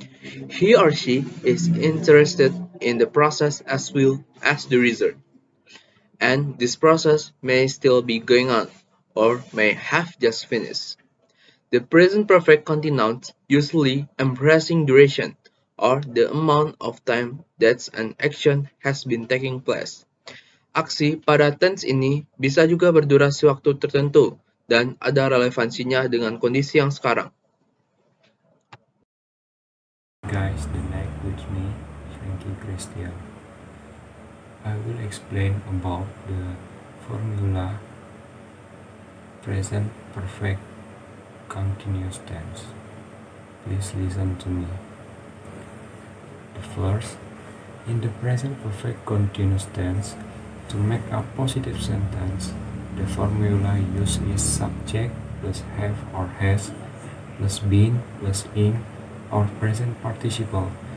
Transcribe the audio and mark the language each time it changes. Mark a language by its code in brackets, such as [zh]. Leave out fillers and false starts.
[en] He or she is interested in the process as well as the result, and this process may still be going on, or may have just finished. The present perfect continuous usually embracing duration, or the amount of time that an action has been taking place. [id] Aksi pada tense ini bisa juga berdurasi waktu tertentu dan ada relevansinya dengan kondisi yang sekarang. [en] Guys, the next with me, Frankie Christian. I will explain about the formula present perfect continuous tense. Please listen to me. The first, in the present perfect continuous tense, to make a positive sentence, the formula used is subject plus have or has plus been plus in or present participle.